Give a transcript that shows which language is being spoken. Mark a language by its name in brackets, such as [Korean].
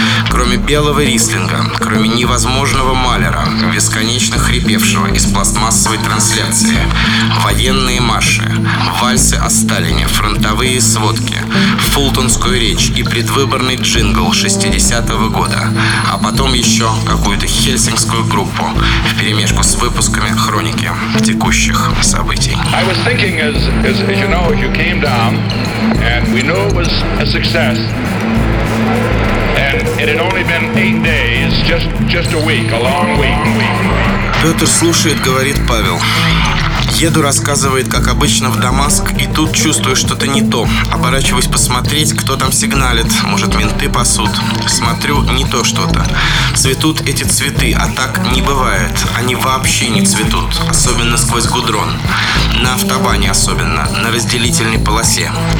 [Russian] Кроме белого рислинга, кроме невозможного Малера, бесконечно хрипевшего из пластмассовой трансляции, военные марши, вальсы о Сталине, фронтовые сводки, фултонскую речь и предвыборный джингл 60-го года, а потом еще какую-то хельсинкскую группу вперемешку с выпусками хроники текущих событий. [English] I was thinking, as you know, you came down, and we know it was a success, and it had only been 8 days, just a week, a long week. [Russian] Петр слушает, говорит Павел. Еду, рассказывает, как обычно, в Дамаск, и тут чувствую что-то не то. Оборачиваюсь посмотреть, кто там сигналит. Может, менты пасут. Смотрю, не то что-то. Цветут эти цветы, а так не бывает. Они вообще не цветут, особенно сквозь гудрон. На автобане особенно, на разделительной полосе.